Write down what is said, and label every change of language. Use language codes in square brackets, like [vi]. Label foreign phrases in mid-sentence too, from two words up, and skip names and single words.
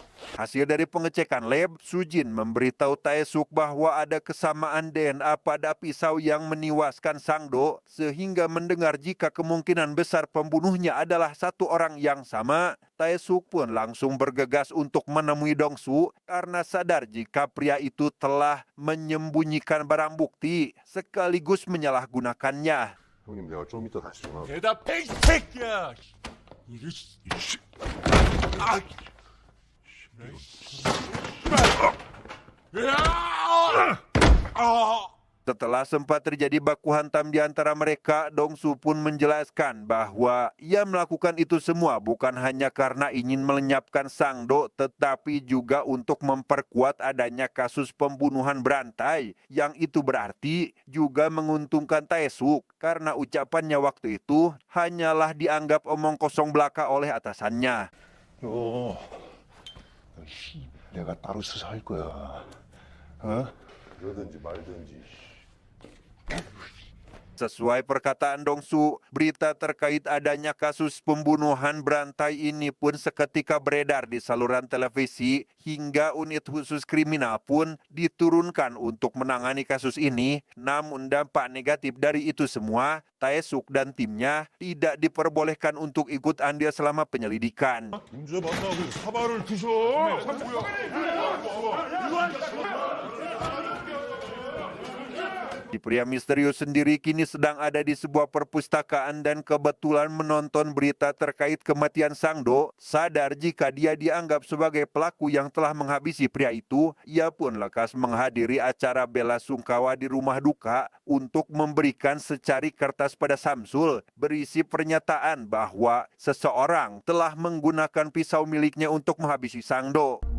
[id] Hasil dari pengecekan lab, Sujin memberitahu Taesuk bahwa ada kesamaan DNA pada pisau yang menewaskan Sangdo, sehingga mendengar jika kemungkinan besar pembunuhnya adalah satu orang yang sama. Taesuk pun langsung bergegas untuk menemui Dongsu karena sadar jika pria itu telah menyembunyikan barang bukti sekaligus menyalahgunakannya. [ko] 형님 내가 좀 이따 다시 전화. 대답해 이 새끼야. 이게 [id] Setelah sempat terjadi baku hantam di antara mereka, Dongsu pun menjelaskan bahwa ia melakukan itu semua bukan hanya karena ingin melenyapkan Sangdo, tetapi juga untuk memperkuat adanya kasus pembunuhan berantai, yang itu berarti juga menguntungkan Taesuk karena ucapannya waktu itu hanyalah dianggap omong kosong belaka oleh atasannya. [ko] 너 내가 따로 수사할 거야. 어? 그러든지 말든지. [id] Sesuai perkataan Dongsu, berita terkait adanya kasus pembunuhan berantai ini pun seketika beredar di saluran televisi hingga unit khusus kriminal pun diturunkan untuk menangani kasus ini. Namun dampak negatif dari itu semua, Taesuk dan timnya tidak diperbolehkan untuk ikut andil selama penyelidikan. [ko] 문제 만나고 사발을 드셔. [id] Si pria misterius sendiri kini sedang ada di sebuah perpustakaan dan kebetulan menonton berita terkait kematian Sangdo. Sadar jika dia dianggap sebagai pelaku yang telah menghabisi pria itu, ia pun lekas menghadiri acara bela sungkawa di rumah duka untuk memberikan secari kertas pada Samsul berisi pernyataan bahwa seseorang telah menggunakan pisau miliknya untuk menghabisi Sangdo.